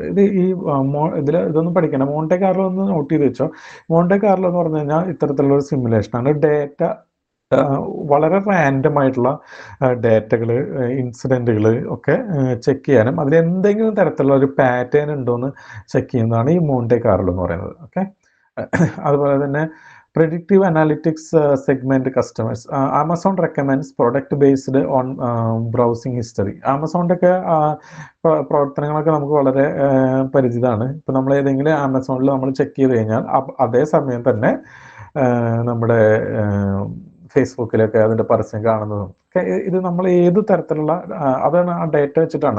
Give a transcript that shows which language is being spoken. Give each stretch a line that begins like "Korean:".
Malayalam: ഇത് ഈ ഇതൊന്നും പഠിക്കണം. മോണ്ടെ കാർലോ ഒന്ന് നോട്ട് ചെയ്ത് വെച്ചോ. മോണ്ടെ കാർലോ എന്ന് പറഞ്ഞു കഴിഞ്ഞാൽ ഇത്തരത്തിലുള്ള ഒരു സിമുലേഷനാണ്. ഡാറ്റ വളരെ റാൻഡം ആയിട്ടുള്ള ഡാറ്റകൾ, ഇൻസിഡൻറ്റുകൾ ഒക്കെ ചെക്ക് ചെയ്യാനും അതിൽ എന്തെങ്കിലും തരത്തിലുള്ള ഒരു പാറ്റേൺ ഉണ്ടോ എന്ന് ചെക്ക് ചെയ്യുന്നതാണ് ഈ മോണ്ടെ കാർലോ എന്ന് പറയുന്നത്. ഓക്കെ, അതുപോലെ തന്നെ
English: predictive analytics segment customers. Amazon recommends product based on browsing history.
Malayalam: ആമസോണിൻ്റെ ഒക്കെ പ്രവർത്തനങ്ങളൊക്കെ നമുക്ക് വളരെ പരിചിതമാണ്. ഇപ്പം നമ്മൾ ഏതെങ്കിലും ആമസോണിൽ നമ്മൾ ചെക്ക് ചെയ്ത് കഴിഞ്ഞാൽ അതേ സമയം തന്നെ നമ്മുടെ ഫേസ്ബുക്കിലൊക്കെ അതിൻ്റെ പരസ്യം കാണുന്നതും ഒക്കെ ഇത് നമ്മൾ ഏത് തരത്തിലുള്ള അതാണ് ആ ഡേറ്റ വെച്ചിട്ടാണ്.